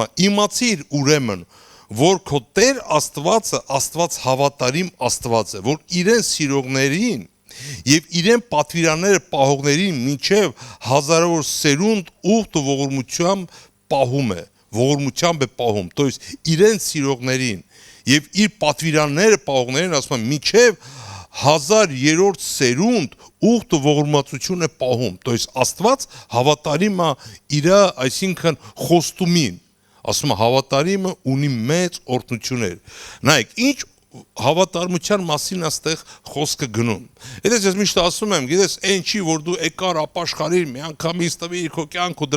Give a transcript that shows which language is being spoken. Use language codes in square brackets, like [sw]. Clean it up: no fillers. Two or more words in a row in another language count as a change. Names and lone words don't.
[hy] իմացիր ուրեմն, որ քո Տեր Աստվածը Աստված հավատարիմ Աստված է, որ իրեն սիրողներին եւ իրեն պատվիրանները պահողներին մինչեւ հազարավոր սերունդ ուխտ ու ողորմությամբ պահում է, ողորմությամբ է պահում, [ru] то есть [hy] իրեն սիրողներին եւ իր պատվիրանները պահողներին ասում է մինչեւ 1000-րդ սերունդ ուխտ ու ողորմածություն է պահում, [ru] то есть [hy] Աստված հավատարիմ է իր, այսինքն խոստումին, ասում է հավատարիմը ունի մեծ օրհնություններ։ Նայեք, ինչ հավատարմության մասին աստեղ խոսքը գնում։ Եթե ես միշտ ասում եմ, գիտես, այն չի, որ դու եկար ապաշխարիր, մի անգամից տվիր քո կյանք ու